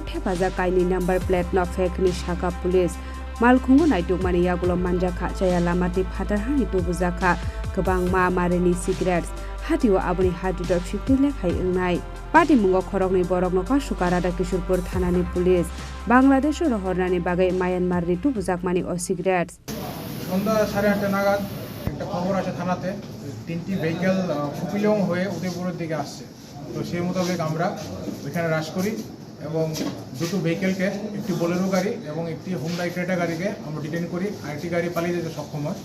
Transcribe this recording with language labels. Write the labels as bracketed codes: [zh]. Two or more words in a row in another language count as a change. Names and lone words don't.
[trp] थेफाजा काइनि नम्बर प्लेट न फेकनि शाखा पुलिस मालखुंगो नाइटुकमानि यागुलो मानजाखा जाया लामाति फाटारहानि तुबुजाखा गोबां मारिनि सिगारेट्स हातिव आबुनि हाजिर 50 लेखाय एंनाय पार्टी मुंगो खरकनि बरकनो कासुका राधाकिशोरपुर थानानि पुलिस बांलादेश रहरनानि बागै मायानमारनि तुबुजाकमानि ओ सिगारेट्स [bn] সন্ধ্যা 8:30 নাগাদ একটা খবর আসে থানাতে তিনটি ভেহিকল কুপিলং হয়ে উদয়পুরের দিকে আসছে। তো সেই মোতাবেক আমরা ওইখানে রাশ করি এবং দুটো ভেহিকেলকে, একটি বোলেরো গাড়ি এবং একটি হুন্ডাই ক্রেটা গাড়িকে আমরা ডিটেন করি। আরেকটি গাড়ি পালিয়ে যেতে সক্ষম হয়।